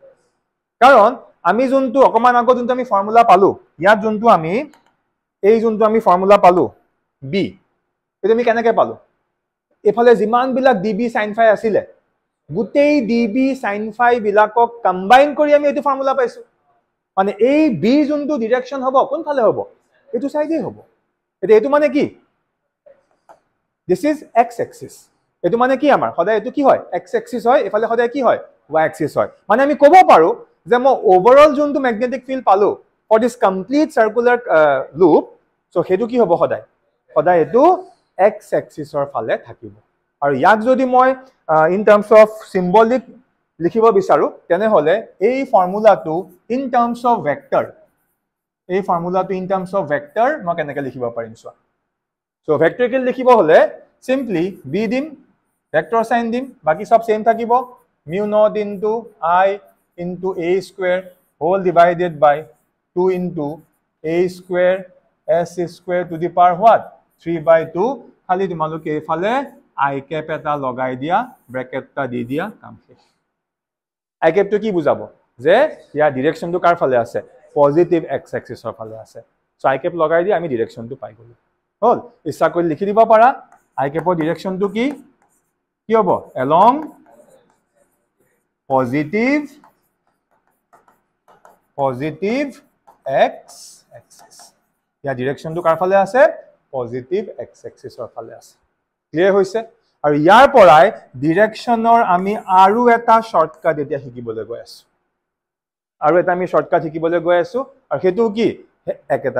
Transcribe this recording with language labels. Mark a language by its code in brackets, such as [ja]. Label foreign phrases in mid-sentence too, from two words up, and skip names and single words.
[as] কাৰণ আমি যোনটো অকমান আগত যোনটো আমি ফৰ্মুলা পালো ইয়াত যোনটো আমি এই যোনটো আমি ফৰ্মুলা পালো বি এটো আমি কেনেকৈ পালো এফালে যিমান বিলাক ডিবি [en] sin phi [as] আছিল গুটেই ডিবি [en] sin phi [as] বিলাকক কম্বাইন কৰি আমি এটো ফৰ্মুলা পাইছো মানে এই বি যোনটো ডাইৰেকশন হ'ব কোনফালে হ'ব এটো সাইডে হ'ব এটো মানে কি [en] this is x axis [as] এটো মানে কি আমাৰ সদায় এটো কি হয় [en] x axis [as] হয় এফালে সদায় কি হয় [en] y axis [as] হয় মানে আমি ক'ব পাৰো যে মই ওভাৰঅল যোনটো [en] magnetic field [as] পালো [en] for this complete circular loop [as] সো হেতু কি হ'ব সদায় এটো [en] x axis [as] ৰ ফালে থাকিব আৰু ইয়াক যদি মই [en] in terms of symbolic [as] লিখিব বিচাৰো তেনে হলে এই ফৰ্মুলাটো [en] in terms of vector [as] এই ফৰ্মুলাটো [en] in terms of vector [as] মই কেনেকৈ লিখিব পাৰিম চোৱা সো ভেক্টৰিকেল লিখিব হলে সিম্পলি বি দিম ভেক্টৰ সাইন দিম বাকি সব সেম থাকিব [en] mu naught into I into a square whole divided by 2 into a square s square to the power [as] what 3/2 খালি তোমালোকে এফালে [en] I cap [as] এটা লগাই দিয়া ব্র্যাকেটটা দি দিয়া কাম শেষ [en] I cap [as] তো কি বুজাব যে ইয়াৰ ডাইৰেকশনটো কাৰ ফালে আছে [en] positive x axis [as] ৰ ফালে আছে সো [en] I cap [as] লগাই দি আমি ডাইৰেকশনটো পাই গলো হল ইচ্ছা কৰি লিখি দিব পাৰা [en] I cap [as] ৰ ডাইৰেকশনটো কি হ'ব [en] along positive x axis [as] ইয়াৰ ডাইৰেকশনটো কাৰ ফালে আছে [en] positive x axis [as] ৰ ফালে আছে ক্লিয়াৰ হৈছে আৰু ইয়াৰ পৰাই ডাইৰেকশনৰ আমি আৰু এটা শৰ্টকাট এতিয়া শিকিবলৈ গৈ আছো আৰু এটা আমি শৰ্টকাট শিকিবলৈ গৈ আছো আৰু হেতু কি একেটা